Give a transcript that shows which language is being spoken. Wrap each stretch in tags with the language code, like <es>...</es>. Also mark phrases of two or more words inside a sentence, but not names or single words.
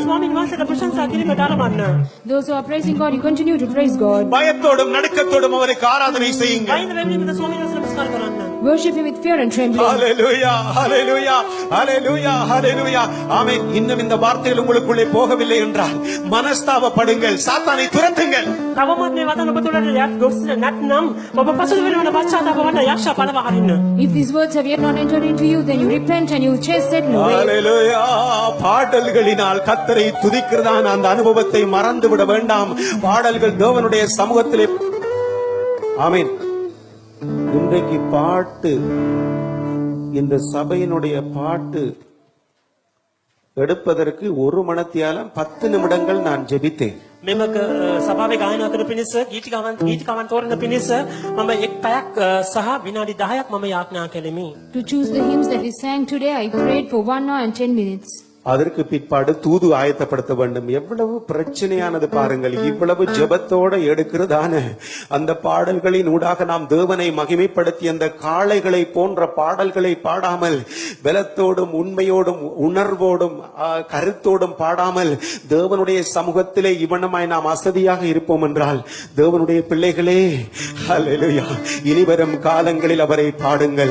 <si>ස්වාමීන් වහන්සේලා ප්‍රශංසා කිරීමට ආරම්භ.</si> <en>Those who are praising God, you continue to praise God.</en> <ta>பயத்தோடும் நடுக்கத்தோடும் அவருக்கு ஆராதனை செய்யுங்கள்</ta> <si>වයින් වෙන්නේ ස්වාමීන් වහන්සේලා නමස්කාර කරන්න.</si> <en>Worship Him with fear and trembling.</en> <ta>ஹalleluya ஹalleluya ஹalleluya ஹalleluya ஆமென் இன்னும் இந்த வார்த்தைகள் உங்களுக்குள்ளே போகவில்லை என்றால் மனஸ்தாபப்படுங்கள் சாத்தானை துரத்துங்கள்</ta> <si>තවමත් මේ වදන ඔබ තුළට ගොස් නැත්නම් ඔබ පසුතැවෙන වෙන පශ්චාත්තාප වන්න යක්ෂ පළව හරින්න.</si> <en>If these words have yet not entered into you, then you repent and you chase Satan away.</en> <ta>ஹalleluya பாடல்களினால் கர்த்தரை துதிக்கிறதான அந்த அனுபவத்தை மறந்து விட வேண்டாம் பாடல்கள் தேவனுடைய சமூகத்திலே ஆமென் இன்றைக்கு பாட்டு, இந்த சபையினுடைய பாட்டு எடுப்பதற்கு 1 மணத்தியாலம் 10 நிமிடங்கள் நான் ஜெபித்தேன்.</ta> <si>මෙම සභාවේ ගායනා කරන පිණිස ගීතිකාවන් තෝරන පිණිස මම එක් පැයක් සහ විනාඩි 10ක් මම යාඥා කළෙමි.</si> <en>To choose the hymns that we sang today, I prayed for 1 hour and 10 minutes.</en> <ta>அதற்கு பிற்பாடு தூது ஆயத்தப்படுத்த வேண்டும். எவ்வளவு பிரச்சனையானது பாருங்கள். இவ்வளவு ஜெபத்தோட எடுக்கிறதான அந்த பாடல்களின் ஊடாக நாம் தேவனை மகிமைப்படுத்தி அந்த காளைகளை போன்ற பாடல்களை பாடாமல், பலத்தோடும் உண்மையோடும் உணர்வோடும் கருத்தோடும் பாடாமல் தேவனுடைய சமூகத்திலே இவனமாய் நாம் அசதியாக இருப்போம் என்றால், தேவனுடைய பிள்ளைகளே, ஹல்லேலூயா, இனிவரும் காலங்களில் அவரை பாடுங்கள்.</ta>